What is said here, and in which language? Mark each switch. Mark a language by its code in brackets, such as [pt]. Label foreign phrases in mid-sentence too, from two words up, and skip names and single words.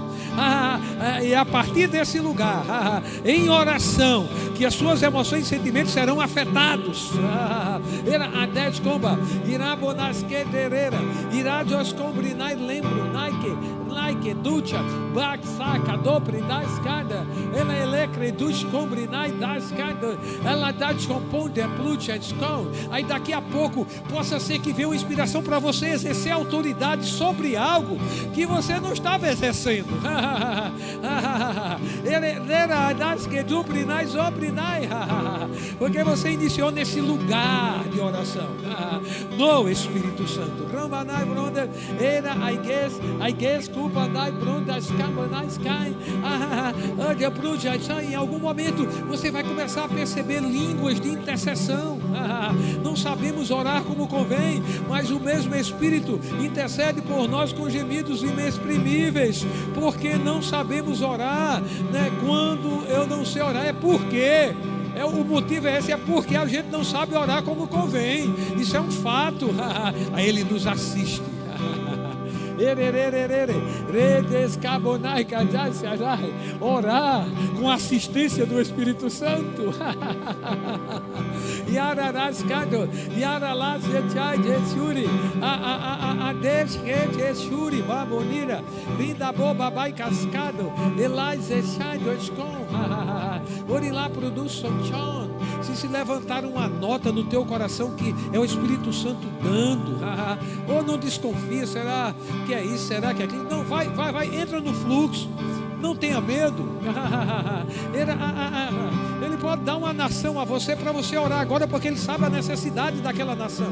[pt] E a partir desse lugar, em oração, que as suas emoções e sentimentos serão afetados. Era a 10 comba, irá bonas que derera, irá Deus combrinai lembro, Nike, ducha, back saca, dobre da escada, ela elecre dos combrinai da escada, ela dá descomponde, plucha, escão. Aí daqui a pouco possa ser que venha uma inspiração para você exercer autoridade sobre algo que você não estava exercendo. Porque você iniciou nesse lugar de oração. No Espírito Santo. Era I guess culpa dai brondas cabanais cai. Em algum momento você vai começar a perceber línguas de intercessão. Não sabemos orar como convém, mas o mesmo Espírito intercede por nós com gemidos inexprimíveis, porque não sabemos orar, né? Quando eu não sei orar é porque o motivo é esse, é porque a gente não sabe orar como convém. Isso é um fato. Aí ele nos assiste. Orar com a assistência do Espírito Santo. Yararascado, Yaralas Jesuri, a Desuri, Babonira, Linda Boba Bai Cascado, Elais Echado Escom, Orilá produz Sonchon. Se levantar uma nota no teu coração que é o Espírito Santo dando, ou não desconfia, será que é isso, será que é aquilo? Não, vai, entra no fluxo. Não tenha medo. Ele pode dar uma nação a você para você orar agora, porque ele sabe a necessidade daquela nação.